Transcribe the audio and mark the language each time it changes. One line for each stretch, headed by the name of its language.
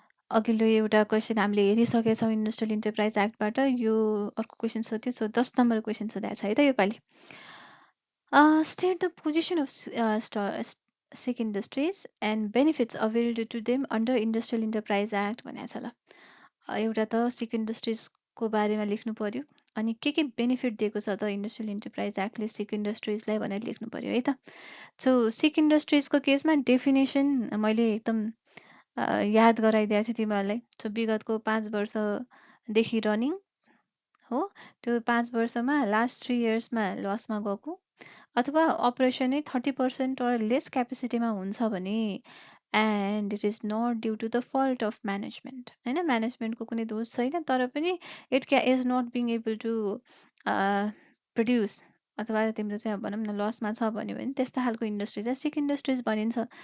Nepali: अघिल्लो एउटा क्वेसन हामीले हेरिसकेछौँ इन्डस्ट्रियल इन्टरप्राइज एक्टबाट, यो अर्को क्वेसन सोध्यो, सो 10 नम्बर क्वेसन सोधेको छ है त योपालि।
English: State the position of sick industries and benefits availed to them under Industrial Enterprise Act
Nepali: भनेको छ ल। एउटा त सिक इन्डस्ट्रिजको बारेमा लेख्नु पर्यो, अनि के बेनिफिट दिएको छ त इन्डस्ट्रियल इन्टरप्राइज एक्टले सिक इन्डस्ट्रिजलाई भनेर लेख्नु पर्यो है त। सो सिक इन्डस्ट्रिजको केसमा डेफिनेसन मैले एकदम याद गराइदिएको थिएँ तिमीहरूलाई। सो विगतको 5 वर्षदेखि रनिङ हो, त्यो 5 वर्षमा लास्ट 3 इयर्समा लसमा गएको अथवा अपरेसन नै 30% or लेस क्यापेसिटीमा हुन्छ भने
English: and it is not due to the fault of management,
Nepali: होइन, म्यानेजमेन्टको कुनै दोष छैन, तर पनि
English: it is not being able to produce
Nepali: अथवा तिम्रो चाहिँ भनौँ न लसमा छ भन्यो भने त्यस्तो खालको इन्डस्ट्रिजलाई सिक इन्डस्ट्रिज भनिन्छ।